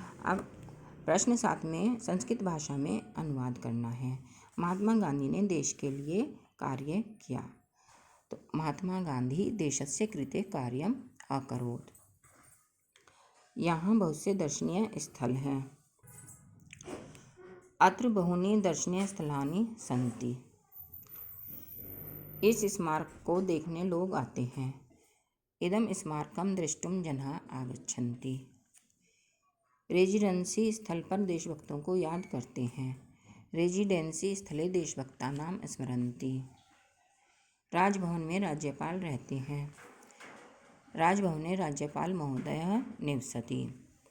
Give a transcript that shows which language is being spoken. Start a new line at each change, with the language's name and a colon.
Hindi: अब प्रश्न 7 में संस्कृत भाषा में अनुवाद करना है। महात्मा गांधी ने देश के लिए कार्य किया, तो
Sanskrit: महात्मा गांधी देशस्य कृते कार्यम अकरोत्।
Hindi: यहाँ बहुत से दर्शनीय स्थल हैं।
Sanskrit: अत्र बहूनि दर्शनीय स्थलानि सन्ति।
Hindi: इस स्मारक को देखने लोग आते हैं।
Sanskrit: इदं स्मारकं द्रष्टुं जनाः आगच्छन्ति।
Hindi: रेजिडेंसी स्थल पर देशभक्तों को याद करते हैं।
Sanskrit: रेजिडेंसी स्थले देशभक्तानां स्मरन्ति।
Hindi: राजभवन में राज्यपाल रहते हैं।
Sanskrit: राजभवने राज्यपाल महोदयः निवसति।